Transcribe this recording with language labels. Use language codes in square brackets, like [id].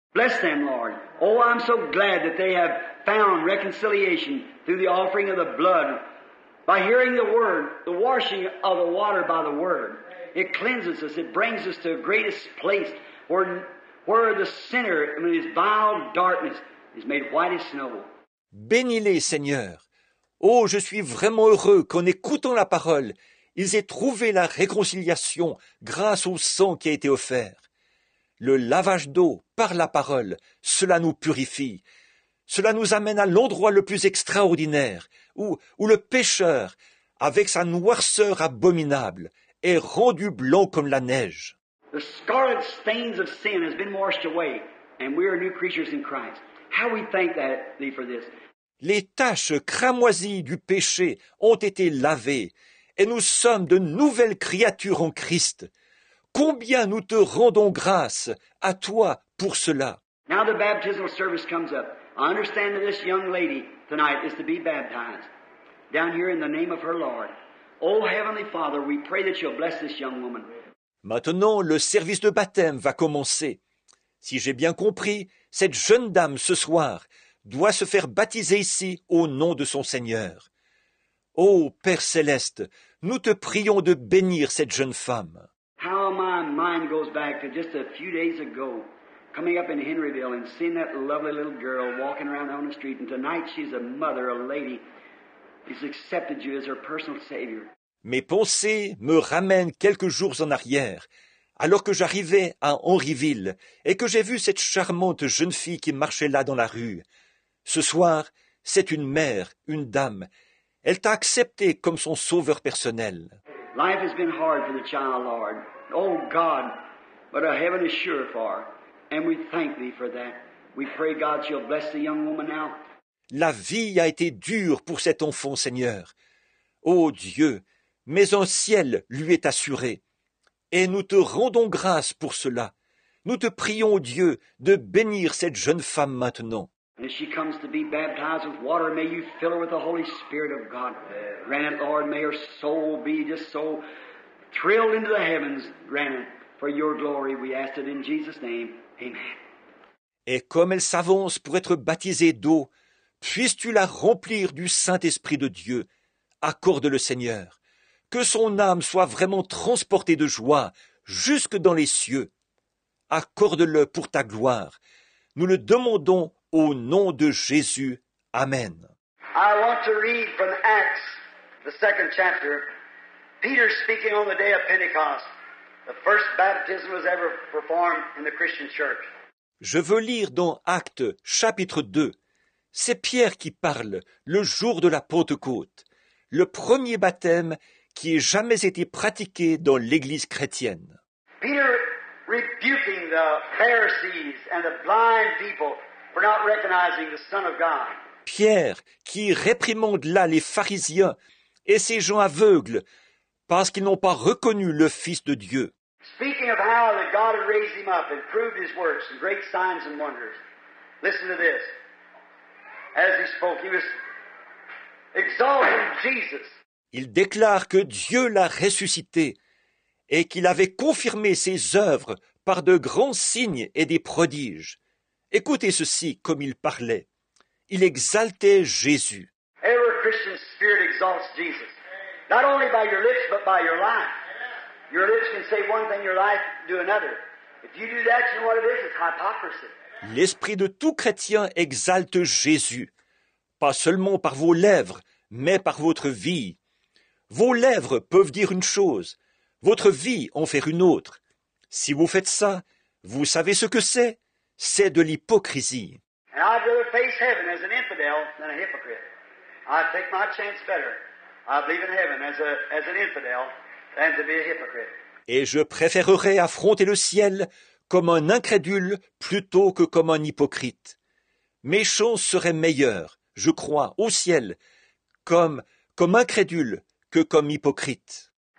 [en] Bless them, Lord. Oh, I'm so glad that they have found reconciliation through the offering of the blood. By hearing the Word, the washing of the water by the Word. It cleanses us. It brings us to the greatest place where the sinner, in his vile darkness, is made white as snow. [fr] Bénis-les, Seigneur. Oh, je suis vraiment heureux qu'en écoutant la parole, ils aient trouvé la réconciliation grâce au sang qui a été offert. Le lavage d'eau par la parole, cela nous purifie. Cela nous amène à l'endroit le plus extraordinaire, où le pécheur, avec sa noirceur abominable, est rendu blanc comme la neige. [en] The scarlet stains of sin has been washed away, and we are new creatures in Christ. How we thank Thee for this. [fr] Les taches cramoisies du péché ont été lavées, et nous sommes de nouvelles créatures en Christ. Combien nous te rendons grâce à toi pour cela. [en] Now the baptismal service comes up. I understand that this young lady tonight is to be baptized down here in the name of her Lord. Oh, Heavenly Father, we pray that You'll bless this young woman. [fr] Maintenant, le service de baptême va commencer. Si j'ai bien compris, cette jeune dame ce soir doit se faire baptiser ici au nom de son Seigneur. Ô Père céleste, nous te prions de bénir cette jeune femme. [en] How my mind goes back to just a few days ago, coming up in Henryville and seeing that lovely little girl walking around on the street, and tonight she's a mother, a lady, who's accepted You as her personal Savior. [fr] Mes pensées me ramènent quelques jours en arrière, alors que j'arrivais à Henryville et que j'ai vu cette charmante jeune fille qui marchait là dans la rue. Ce soir, c'est une mère, une dame. Elle t'a accepté comme son sauveur personnel. [en] Life has been hard for the child, Lord. Oh, God, but a heaven is sure for her. And we thank Thee for that. We pray, God, You'll bless the young woman now. [fr] La vie a été dure pour cet enfant, Seigneur. Ô Dieu, mais un ciel lui est assuré. Et nous te rendons grâce pour cela. Nous te prions, Dieu, de bénir cette jeune femme maintenant. [en] As she comes to be baptized with water, may You fill her with the Holy Spirit of God. Grant it, Lord, may her soul be just so thrilled into the heavens. Grant it for Your glory. We ask it in Jesus' name. Amen. [fr] Et comme elle s'avance pour être baptisée d'eau, puisses-tu la remplir du Saint-Esprit de Dieu. Accorde-le, Seigneur. Que son âme soit vraiment transportée de joie jusque dans les cieux. Accorde-le pour Ta gloire. Nous le demandons au nom de Jésus. Amen. [en] I want to read from Acts, the 2nd chapter. Peter speaking on the day of Pentecost. The first baptism was ever performed in the Christian church. [fr] Je veux lire dans Actes, chapitre 2. C'est Pierre qui parle, le jour de la Pentecôte. Le premier baptême qui ait jamais été pratiqué dans l'Église chrétienne. [en] Peter rebuking the Pharisees and the blind people for not recognizing the Son of God. [fr] Pierre qui réprimande là les pharisiens et ces gens aveugles parce qu'ils n'ont pas reconnu le Fils de Dieu. [en] Speaking of how that God had raised Him up and proved His works and great signs and wonders. Listen to this. As He spoke, He was exalting Jesus. [fr] Il déclare que Dieu l'a ressuscité et qu'il avait confirmé ses œuvres par de grands signes et des prodiges. Écoutez ceci comme il parlait. Il exaltait Jésus. [en] Every Christian spirit exalts Jesus. Not only by your lips, but by your life. Your lips can say one thing, your life do another. If you do that, you know what it is? It's hypocrisy. [fr] L'esprit de tout chrétien exalte Jésus, pas seulement par vos lèvres, mais par votre vie. Vos lèvres peuvent dire une chose, votre vie en faire une autre. Si vous faites ça, vous savez ce que c'est? C'est de l'hypocrisie. [en] And I'd rather face heaven as an infidel than a hypocrite. I'd take my chance better. I believe in heaven as an infidel than to be a hypocrite. [fr] Et je préférerais affronter le ciel comme un incrédule plutôt que comme un hypocrite. Mes chances seraient meilleures, je crois, au ciel, comme incrédule que comme hypocrite.